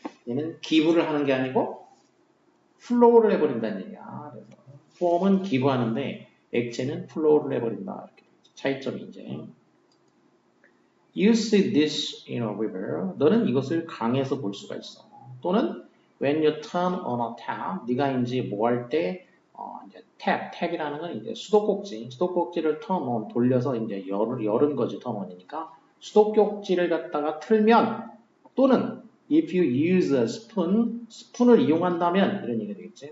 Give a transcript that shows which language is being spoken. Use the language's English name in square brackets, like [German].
[Korean] 얘는 기부를 하는 게 아니고 플로우를 해버린다는 얘기야. 그래서 폼은 기부하는데 액체는 플로우를 해버린다. 이렇게 차이점이 이제. [English] You see this in a river. [Korean] 너는 이것을 강에서 볼 수가 있어. [English] 또는 when you turn on a tap. [Korean] 네가 이제 뭐 할 때 이제 탭이라는 건 이제 수도꼭지를 [English] turn on [Korean] 돌려서 이제 열은 거지. [English] turn on [Korean] 이니까 수도꼭지를 갖다가 틀면, 또는 [English] if you use a spoon, [Korean] 스푼을 이용한다면 이런 얘기가 되겠지.